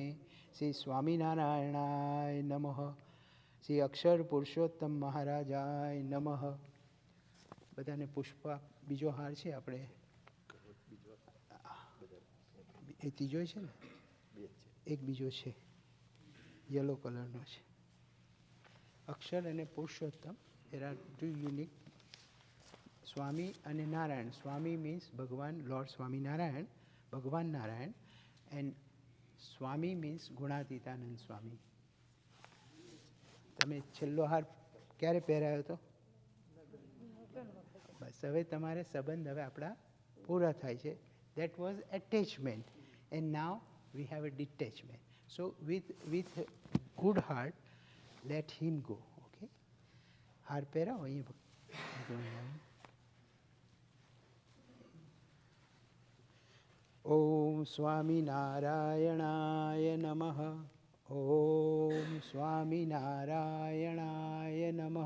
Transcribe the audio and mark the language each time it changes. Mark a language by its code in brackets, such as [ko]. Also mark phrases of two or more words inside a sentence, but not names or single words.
[sa] શ્રી સ્વામિનારાયણાય નમઃ. શ્રી અક્ષર પુરુષોત્તમ મહારાજાય નમઃ. [gu] બધાને પુષ્પ. બીજો હાર છે આપણે એ ત્રીજો છે ને, એક બીજો છે [en] yellow colorનો [gu] છે. અક્ષર અને પુરુષોત્તમ [en] there are two unique. [gu] સ્વામી અને નારાયણ. સ્વામી means ભગવાન, લોર્ડ સ્વામિનારાયણ, ભગવાન નારાયણ. એન્ડ સ્વામી means ગુણાતીતાનંદ સ્વામી. તમે છેલ્લો હાર ક્યારે પહેરાયો હતો? બસ હવે તમારે સંબંધ હવે આપણા પૂરા થાય છે. [en] That was attachment and now we have a detachment. So with good heart let him go. [gu] Okay. હાર પહેરાવો અહીંયા. [sa] ઓમ સ્વામિનારાયણાય નમઃ. ઓમ સ્વામિનારાયણાય નમઃ.